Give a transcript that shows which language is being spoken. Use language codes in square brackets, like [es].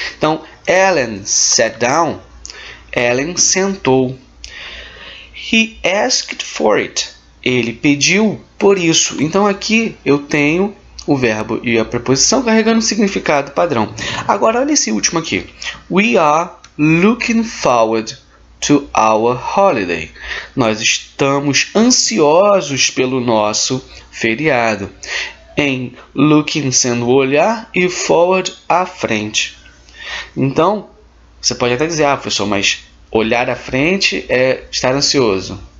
[pt] Então, [en] Ellen sat down. [pt] Ellen sentou. [en] He asked for it. [pt] Ele pediu por isso. Então, aqui eu tenho o verbo e a preposição carregando o significado padrão. Agora, olha esse último aqui. [en] We are looking forward to our holiday. [pt] Nós estamos ansiosos pelo nosso feriado. Em looking sendo o olhar e forward à frente. Então, você pode até dizer, professor, mas olhar à frente é estar ansioso.